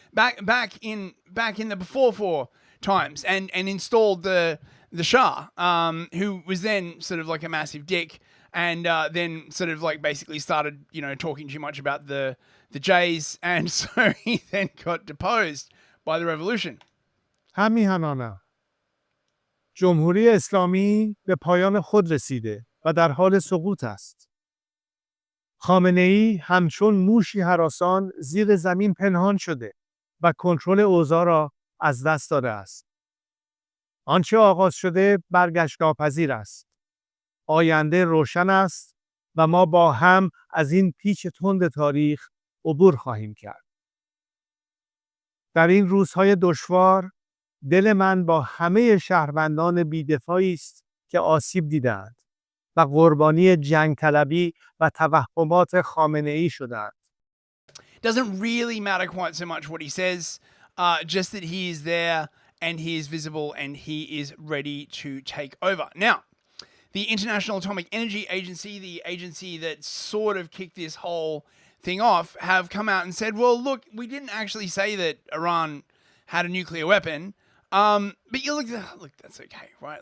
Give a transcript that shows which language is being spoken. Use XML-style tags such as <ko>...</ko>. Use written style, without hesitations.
<en>Back in the before times, and installed the Shah, who was then sort of like a massive dick, and then sort of like basically started, talking too much about the Jays, and so he then got deposed by the revolution.</en> <fa>جمهوری اسلامی به پایان خود رسیده و در حال سقوط است. خامنه‌ای همچون موشی هراسان زیر زمین پنهان شده و کنترل اوضاع را از دست داده است. آنچه آغاز شده برگشت ناپذیر است. آینده روشن است و ما با هم از این پیچ تند تاریخ عبور خواهیم کرد. در این روزهای دشوار، دل من با همه شهروندان بی‌دفاعی است که آسیب دیدند و قربانی جنگ طلبی و توهمات خامنه‌ای شدند.</fa> <en>Doesn't really matter quite so much what he says, just that he is there and he is visible and he is ready to take over. Now, the International Atomic Energy Agency, the agency that sort of kicked this whole thing off, have come out and said, well, look, we didn't actually say that Iran had a nuclear weapon, but you look, that's okay, right?</en>